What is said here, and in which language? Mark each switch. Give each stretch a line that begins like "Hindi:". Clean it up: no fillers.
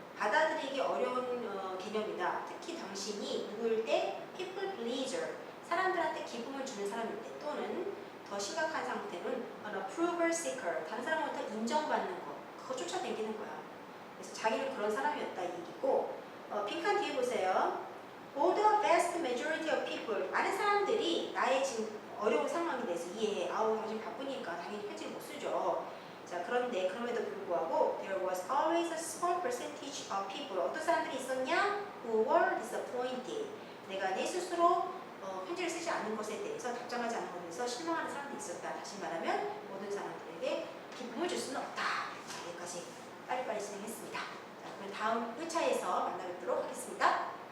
Korean: 받아들이기 어려운 개념이다. 특히 당신이 누구일 때
English: people pleaser,
Korean: 사람들한테 기쁨을 주는 사람일 때, 또는 더 심각한 상태는
English: an approval seeker,
Korean: 다른 사람부터 인정받는 거, 그거 쫓아다니는 거야. 그래서 자기는 그런 사람이었다 이 얘기고. 빈칸 뒤에 보세요.
English: For the vast majority of people,
Korean: 많은 사람들이 나의 지금 어려운 상황에 대해서 이해해. 당신 바쁘니까 당연히 편지를 못 쓰죠. 자, 그런데 그럼에도 불구하고
English: there was always a small percentage of people.
Korean: 어떤 사람들이 있었냐?
English: Who were disappointed.
Korean: 내가 내 스스로 편지를 쓰지 않는 것에 대해서 답장하지 않는 것에 대해서 실망하는 사람들이 있었다. 다시 말하면 모든 사람들에게 기쁨을 줄 수는 없다. 자, 여기까지 빨리빨리 진행했습니다. 자, 그럼 다음 회차에서 만나뵙도록 하겠습니다.